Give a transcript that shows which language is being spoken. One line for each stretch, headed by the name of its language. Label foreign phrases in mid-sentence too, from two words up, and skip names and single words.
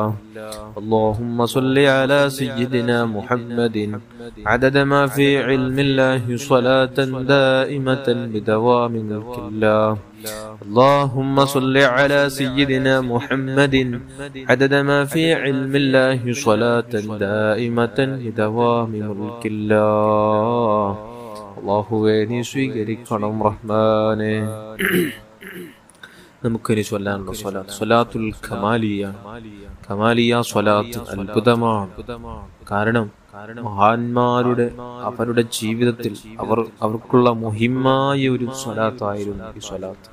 Arabic: اللهم صل على سيدنا محمد عدد ما في علم الله صلاة دائمة بدوام ملك الله. اللهم صل على سيدنا محمد عدد ما في علم الله صلاة دائمة بدوام ملك الله.
Malayalam: അല്ലാഹുവേ നീ സ്വീകരിക്കണം റഹ്മാനേ. നമുക്കിനി ചൊല്ലാനുള്ള സ്വലാത്ത് സ്വലാത്തുൽ കമാലിയ. കമാലിയ സ്വലാത്ത് അത്ഭുതമാണ്. കാരണം മഹാന്മാരുടെ അവരുടെ ജീവിതത്തിൽ അവർക്കുള്ള മുഹിമ്മായ ഒരു സ്വലാത്തായിരുന്നു ഈ സ്വലാത്ത്.